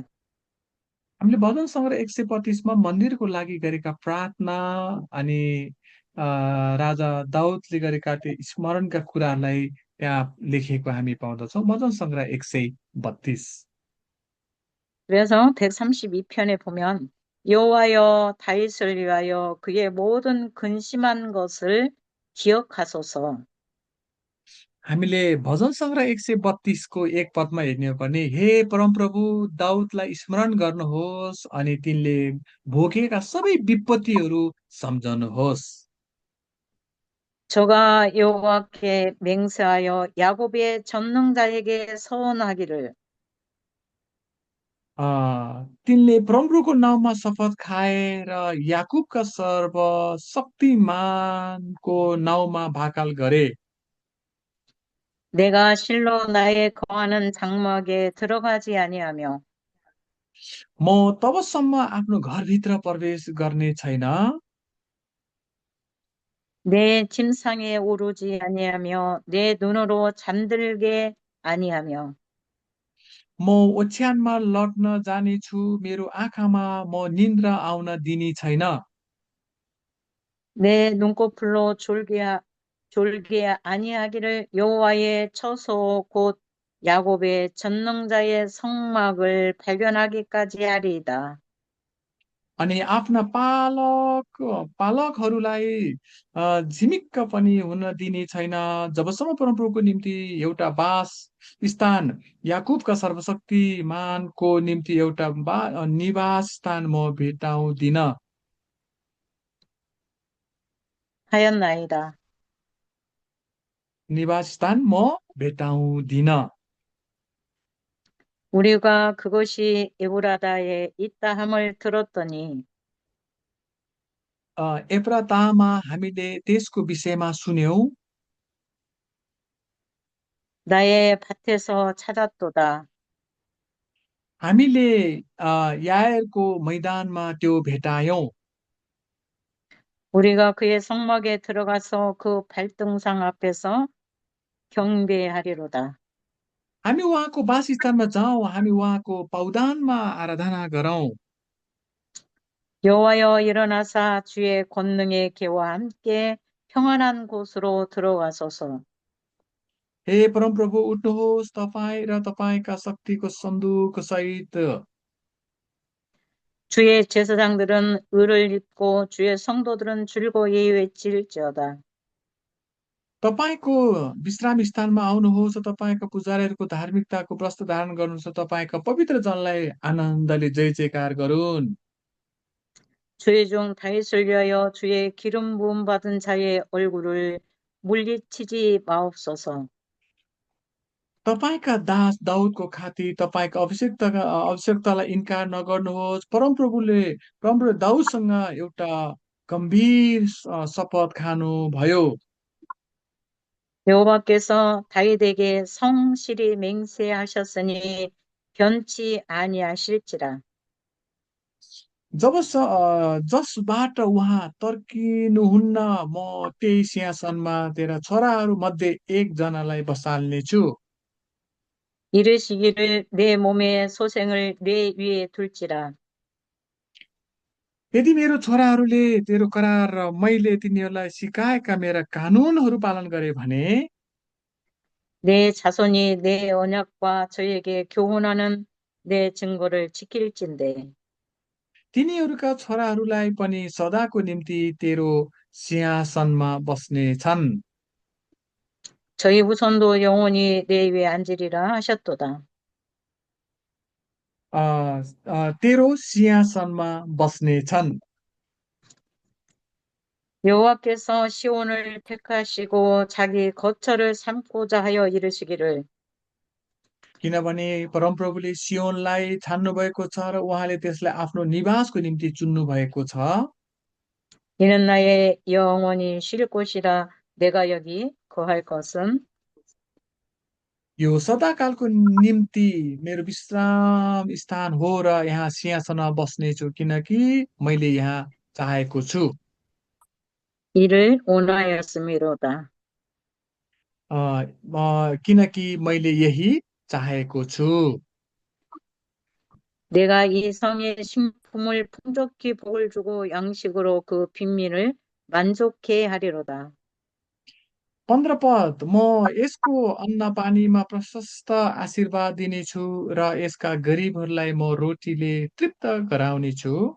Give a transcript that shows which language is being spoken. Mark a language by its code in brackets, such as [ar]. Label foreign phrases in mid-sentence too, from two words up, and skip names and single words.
[ne] हामीले भजन सङ्ग्रह 132मा मन्दिरको लागि गरेका प्रार्थना अनि राजा दाउदले गरेका त्यो स्मरणका कुराहरूलाई त्यहाँ लेखिएको हामी पाउँदछौँ। भजन सङ्ग्रह 132। [ko] 그래서 132편에 보면 여호와여 다윗을 위하여 그의 모든 근심한 것을 기억하소서. [ne] हामीले भजन सङ्ग्रह 132को एक पदमा हेर्ने हो भने हे परमप्रभु दाउदलाई स्मरण गर्नुहोस् अनि तिनले भोगेका सबै विपत्तिहरू सम्झनुहोस्। [ko] 저가 여호와께 맹세하여 야곱의 전능자에게 서원하기를 [ne] तिनले परमप्रभुको नाउँमा शपथ खाए र याकुबका सर्वशक्तिमानको नाउँमा भाकाल गरे। [ko] 내가 실로 나의 거하는 장막에 들어가지 아니하며 [ne] म तबसम्म आफ्नो घरभित्र प्रवेश गर्ने छैन। [ko] 내 침상에 오르지 아니하며 내 눈으로 잠들게 아니하며 [ne] म ओछ्यानमा लड्न जानेछु, मेरो आँखामा म निन्द्रा आउन दिने छैन। [ko] 내 눈꺼풀로 졸게 아니하기를 여호와의 처소 곧 야곱의 전능자의 성막을 발견하기까지 하리이다. [ne] अनि आफ्ना पालकहरूलाई झिमिक्क पनि हुन दिने छैन, जबसम्म परमप्रभुको निम्ति एउटा वास स्थान, याकुबका सर्वशक्तिमानको निम्ति एउटा निवास स्थान म भेटाउँदिन। [ko] 하였나이다. [ne] निवास स्थान म भेटाउँदिन। [ko] 우리가 그것이 에브라다에 있다 함을 들었더니 [ne] एप्रातामा हामीले त्यसको विषयमा सुन्यौं। [ko] 나의 밭에서 찾았도다. [ne] हामीले यायरको मैदानमा त्यो भेटायौं। [ko] 우리가 그의 성막에 들어가서 그 발등상 앞에서 경배하리로다. [ne] हामी उहाँको वासस्थानमा जाउँ, हामी उहाँको पौदानमा आराधना गरौँ। [ko] 여호와여 일어나사 주의 권능의 개와 함께 평안한 곳으로 들어가소서. [ne] हे परमप्रभु उठ्नुहोस्, तपाईँ र तपाईँका शक्तिको सन्दुक सहित [ko] 주의 제사장들은 의를 입고 주의 성도들은 줄곧 외칠지어다. [ne] तपाईँको विश्राम स्थानमा आउनुहोस् र तपाईँका पुजारीहरूको धार्मिकताको वस्त्र धारण गर्नुहोस् र तपाईँका पवित्र जनलाई आनन्दले जय जयकार गरून्। [ko] 주의 종 다윗을 위하여 주의 기름 부음 받은 자의 얼굴을 물리치지 마옵소서. [ne] तपाईँका दास दाउदको खातिर तपाईँका अभिषेक्तलाई इन्कार नगर्नुहोस्। परमप्रभु दाउदसँग एउटा गम्भीर शपथ खानु भयो। [ko] 여호와께서 다윗에게 성실히 맹세하셨으니 변치 아니하실지라. [ne] जसबाट उहाँ तर्किनुहुन्न, म त्यही सिंहासनमा तेरा छोराहरू मध्ये एकजनालाई बसाल्नेछु। [ko] 이르시기를 내 몸의 소생을 내 위에 둘지라. [ne] यदि मेरो छोराहरूले तेरो करार र मैले तिनीहरूलाई सिकाएका मेरा कानुनहरू पालन गरे भने [ko] 내 자손이 내 언약과 저에게 교훈하는 내 증거를 지킬진대. [ne] तिनीहरूका छोराहरूलाई पनि सदाको निम्ति तेरो सिंहासनमा बस्ने छन्। [ko] 저희 후손도 영원히 내 위에 앉으리라 하셨도다. [ne] अ, तेरो सिंहासनमा बस्ने छन्। [ko] 여호와께서 시온을 택하시고 자기 거처를 삼고자 하여 이르시기를 [ne] किनभने परमप्रभुले सियोनलाई छान्नु भएको छ र उहाँले त्यसलाई आफ्नो निवासको निम्ति चुन्नु भएको छ। [ko] 이는 나의 영원히 쉴 곳이라 내가 여기 거할 것은 [ne] यो सदाकालको निम्ति मेरो विश्राम स्थान हो र यहाँ सिंहासनमा बस्नेछु किनकि मैले यहाँ चाहेको छु। [ko] 이를 원하였음이로다. [ne] किनकि मैले यही चाहेको छु। [ko] 내가 이 성의 신품을 풍족히 복을 주고 양식으로 그 빈민을 만족해 하리로다. [ne] 15 पद, म यसको अन्न पानीमा प्रशस्त आशीर्वाद दिनेछु र यसका गरिबहरूलाई म रोटीले तृप्त गराउनेछु।